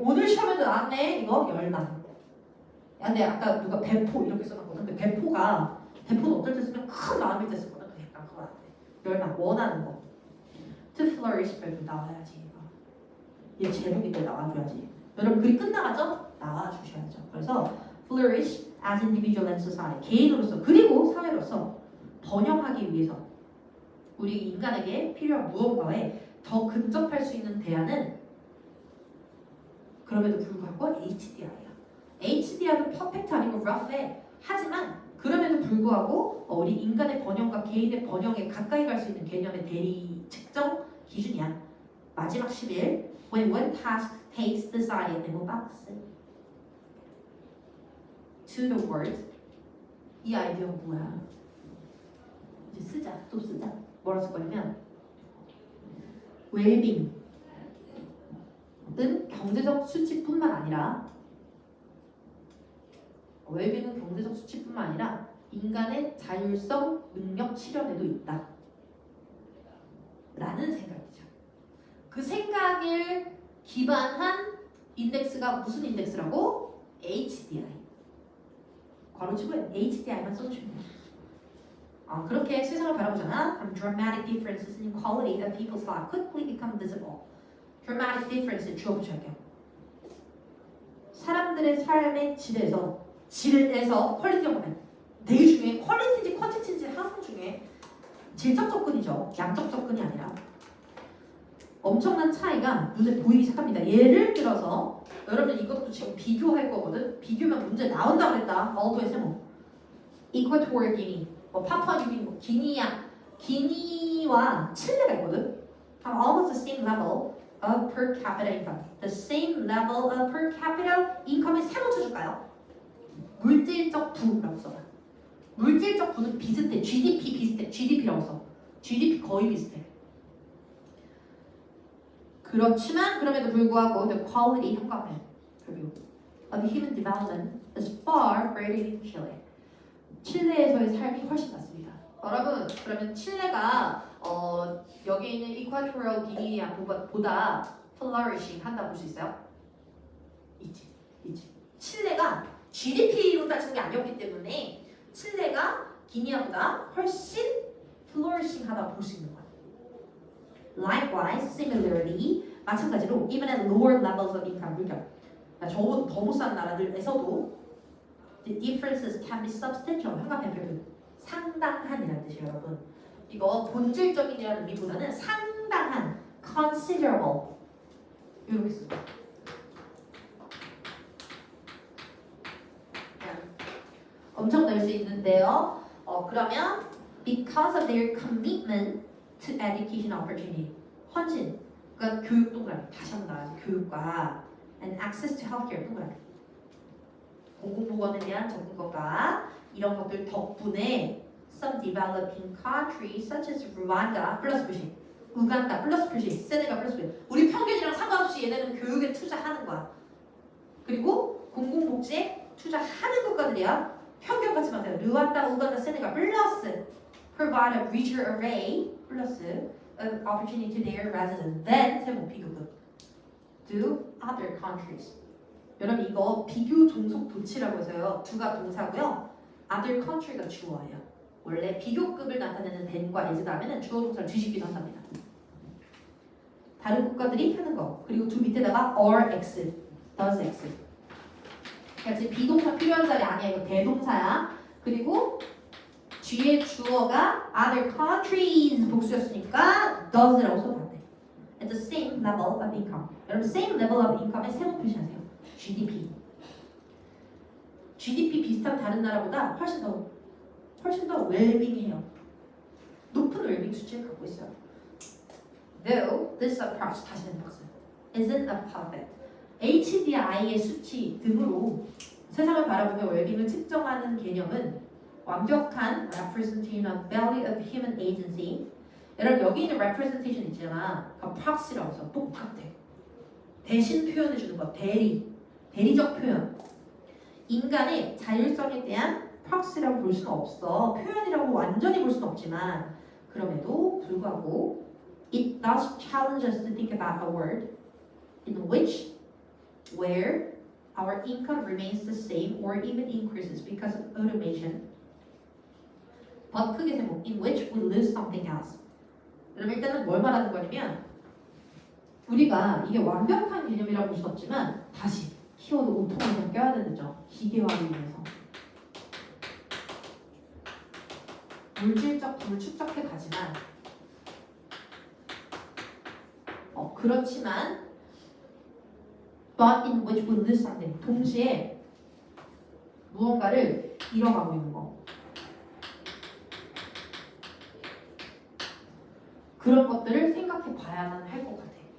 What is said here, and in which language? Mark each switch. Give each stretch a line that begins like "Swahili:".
Korean: 오늘 시험에도 나왔네. 이거 열망. 야, 근데 아까 누가 배포 이렇게 써놨거든. 근데 배포는 어떨 때 쓰면 큰 마음일 때 쓰거든. 그게 약간 그거 안 돼. 열망, 원하는 거.
English: to flourish
Korean: 배포 나와야지. 얘 제목인데 나와줘야지. 여러분 글이 끝나가죠? 나와주셔야죠. 그래서
English: flourish as individual and society.
Korean: 개인으로서 그리고 사회로서 번영하기 위해서 우리 인간에게 필요한 무언가에 더 근접할 수 있는 대안은 그럼에도 불구하고 HDI야. HDI도 퍼펙트 아니고
English: rough해.
Korean: 하지만 그럼에도 불구하고 우리 인간의 번영과 개인의 번영에 가까이 갈 수 있는 개념의 대리 측정 기준이야. 마지막 11.
English: When one task takes the side
Korean: 네모 박스
English: to the word.
Korean: 이 아이디어가 뭐야? 이제 쓰자. 또 쓰자. 뭐라 쓸 거냐면 웰빙은 경제적 수치뿐만 아니라 웰빙은 경제적 수치뿐만 아니라 인간의 자율성 능력 실현에도 있다. 라는 생각이죠. 그 생각을 기반한 인덱스가 무슨 인덱스라고? HDI. 괄호치고 HDI만 써주시면 돼요. 그렇게 세상을 바라보잖아.
English: Dramatic differences in quality that people's lives quickly become visible. Dramatic difference
Korean: 주어 붙여할게요. 사람들의 삶의 질에서 퀄리티가 보면 되게 중요해. 퀄리티인지 퀀티티인지 항상 중요해. 질적 접근이죠. 양적 접근이 아니라. 엄청난 차이가 눈에 보이기 시작합니다. 예를 들어서 여러분 이것도 지금 비교할 거거든. 비교면 문제 나온다고 그랬다. 얼도의 세모. 이쿼토리얼 기니, 파푸아뉴기니, 기니와 칠레가 있거든.
English: Almost the same level of per capita income. The same level of per capita income에
Korean: 세모 쳐줄까요? 물질적 부라고 써봐. 물질적 부는 비슷해. GDP 비슷해. GDP라고 써. GDP 거의 비슷해. 그렇지만 그럼에도 불구하고
English: the quality
Korean: 현관에
English: of human development is far greater in Chile.
Korean: 칠레에서의 삶이 훨씬 낫습니다. 여러분 그러면 칠레가 여기 있는 이ኳ토리얼 기니아보다
English: flourishing
Korean: 한다 볼 수 있어요? 있지. 칠레가 GDP로 따지는 게 아니었기 때문에 칠레가 기니아보다 훨씬
English: flourishing
Korean: 하다 볼 수 있는 거야.
English: Likewise, similarly,
Korean: 마찬가지로
English: even at lower levels of income,
Korean: 그러니까 저보다 더 못 사는 나라들에서도
English: the differences can be substantial.
Korean: 현관의 표현 상당한이라는 뜻이에요, 여러분. 이거 본질적인이라는 의미보다는 상당한,
English: considerable
Korean: 이렇게 씁니다. 엄청 낼 수 있는데요. 그러면
English: because of their commitment to education opportunity,
Korean: 헌신, 그러니까 교육 동그라미, 다시 한번 나와야지. 교육과
English: and access to healthcare
Korean: 동그라미, 공공보건에 대한 접근권과 이런 것들 덕분에
English: some developing countries such as
Korean: Rwanda 플러스 표시, 우간다 플러스 표시, 세네갈 플러스 표시. 우리 평균이랑 상관없이 얘네는 교육에 투자하는 거야. 그리고 공공복지에 투자하는 국가들이야. 평균 같이 마세요. 르완다, 우간다, 세네갈 플러스
English: provide a richer array 플러스 of opportunity to their residents than
Korean: 세모 비교급
English: to other countries.
Korean: 여러분 이거 비교 종속 도치라고 해서요. 두가 동사고요. other country가 주어예요. 원래 비교급을 나타내는 than과 as 다음에는 주어 동사를 뒤집기도 한답니다. 다른 국가들이 하는 거. 그리고 두 밑에다가
English: or x, does x.
Korean: 그러니까 지금 비동사 필요한 자리 아니야. 이거 대동사야. 그리고 뒤에 주어가
English: other countries
Korean: 복수였으니까 does라고 써도 돼.
English: At the same level of income.
Korean: 여러분 same level of income에 세모 표시하세요. GDP. GDP 비슷한 다른 나라보다 훨씬 더 웰빙해요. 높은 웰빙 수치를 갖고 있어요.
English: Though this approach
Korean: 다시 해보겠어요.
English: Isn't a perfect.
Korean: HDI의 수치 등으로 세상을 바라보며 웰빙을 측정하는 개념은 완벽한
English: representation of value of human agency.
Korean: 여러분 여기 있는
English: representation
Korean: 있잖아. 그 proxy라고 해서 똑같아. 대신 표현해주는 거. 대리적 표현. 인간의 자율성에 대한
English: proxy
Korean: 라고 볼 수는 없어. 표현이라고 완전히 볼 수는 없지만 그럼에도 불구하고
English: it does challenge us to think about a world in which where our income remains the same or even increases because of automation.
Korean: 더 크게 세모
English: in which we lose something else.
Korean: 그럼 일단은 뭘 말하는 거냐면 우리가 이게 완벽한 개념이라고 볼 수 없지만 다시 키워드 오통을 좀 껴야 되죠. 기계화를 위해서 물질적 부를 축적해 가지만 그렇지만
English: but in which we lose something.
Korean: 동시에 무언가를 잃어가고 있는 거. 그런 것들을 생각해 봐야만 할 것 같아.